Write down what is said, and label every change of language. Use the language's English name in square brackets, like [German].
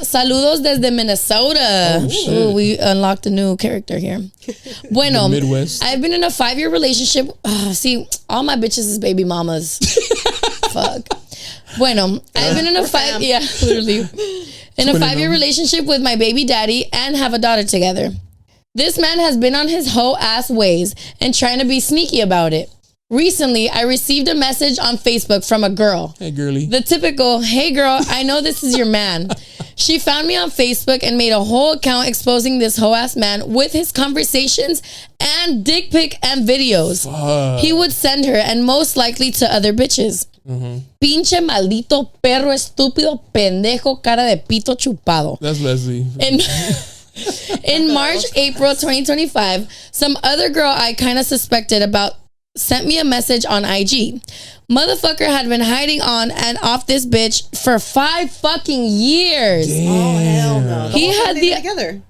[Spanish] Saludos desde Minnesota. [English] Ooh, we unlocked a new character here. [Spanish] Bueno, [English] Midwest. I've been in a 5-year relationship. See, all my bitches is baby mamas. Fuck. Bueno, I've been in a literally. In a 5-year relationship with my baby daddy and have a daughter together. This man has been on his hoe ass ways and trying to be sneaky about it. Recently, I received a message on Facebook from a girl. Hey, girly. The typical, hey girl, I know this is your man. She found me on Facebook and made a whole account exposing this hoe ass man with his conversations and dick pic and videos. He would send her and most likely to other bitches. [Spanish] Pinche maldito perro estúpido pendejo cara de pito chupado. [English] That's Leslie. In March, April 2025, some other girl I kind of suspected about sent me a message on IG. Motherfucker had been hiding on and off this bitch for 5 fucking years. Damn. Oh, hell no. He had together.